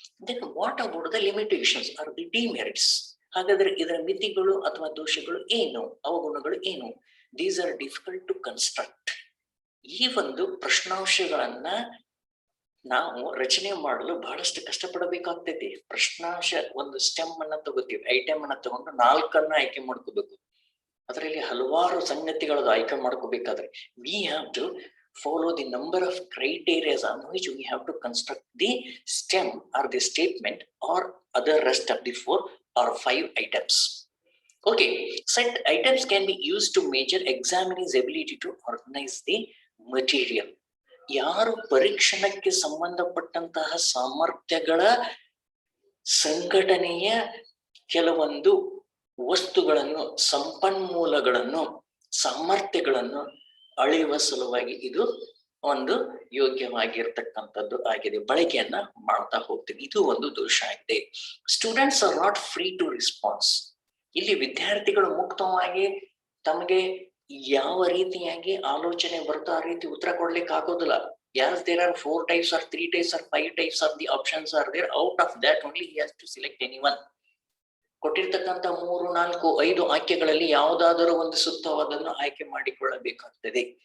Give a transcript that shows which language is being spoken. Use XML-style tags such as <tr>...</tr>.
<en>Then what about the limitations or the demerits?</en> <kn>ಹಾಗಾದ್ರೆ ಇದರ ಮಿತಿಗಳು ಅಥವಾ ದೋಷಗಳು ಏನು, ಅವಗುಣಗಳು ಏನು?</kn> <en>These are difficult to construct.</en> <kn>ಈ ಒಂದು ಪ್ರಶ್ನಾಂಶಗಳನ್ನ ನಾವು ರಚನೆ ಮಾಡಲು ಬಹಳಷ್ಟು ಕಷ್ಟಪಡಬೇಕಾಗ್ತೈತಿ. ಪ್ರಶ್ನಾಂಶ ಒಂದು ಸ್ಟೆಮ್ ಅನ್ನ ತಗೋತೀವಿ, ಐಟಮ್ ಅನ್ನ ತಗೊಂಡು 4 ಆಯ್ಕೆ ಮಾಡ್ಕೋಬೇಕು. ಅದರಲ್ಲಿ ಹಲವಾರು ಸಂಗತಿಗಳದ್ದು ಆಯ್ಕೆ ಮಾಡ್ಕೋಬೇಕಾದ್ರೆ</kn> <en>we have to follow the number of criteria on which we have to construct the stem or the statement or other rest of the 4 or 5 items. Okay, set items can be used to measure examinee's ability to organize the material.</en> <kn>ಯಾರು ಪರೀಕ್ಷಣಕ್ಕೆ ಸಂಬಂಧಪಟ್ಟಂತಹ ಸಾಮರ್ಥ್ಯಗಳ ಸಂಘಟನೆಯ ಕೆಲವೊಂದು ವಸ್ತುಗಳನ್ನು, ಸಂಪನ್ಮೂಲಗಳನ್ನು, ಸಾಮರ್ಥ್ಯಗಳನ್ನು ಅಳೆಯುವ ಸಲುವಾಗಿ ಇದು ಒಂದು ಯೋಗ್ಯವಾಗಿರ್ತಕ್ಕಂಥದ್ದು ಆಗಿದೆ. ಬಳಕೆಯನ್ನ ಮಾಡ್ತಾ ಹೋಗ್ತೀವಿ. ಇದು ಒಂದು ದೋಷ ಆಗಿದೆ.</kn> <en>Students are not free to response.</en> <kn>ಇಲ್ಲಿ ವಿದ್ಯಾರ್ಥಿಗಳು ಮುಕ್ತವಾಗಿ ತಮಗೆ ಯಾವ ರೀತಿಯಾಗಿ ಆಲೋಚನೆ ಬರುತ್ತೋ ಆ ರೀತಿ ಉತ್ತರ ಕೊಡ್ಲಿಕ್ಕೆ ಆಗೋದಿಲ್ಲ.</kn> <en>As there are 4 types or 3 types or 5 types of the options are there, out of that only he has to select anyone.</en> <kn>ಕೊಟ್ಟಿರ್ತಕ್ಕಂಥ 3, 4, 5 ಆಯ್ಕೆಗಳಲ್ಲಿ ಯಾವುದಾದರೂ ಒಂದು ಸೂಕ್ತವಾದನ್ನು ಆಯ್ಕೆ ಮಾಡಿಕೊಳ್ಳಬೇಕಾಗ್ತದೆ.</kn>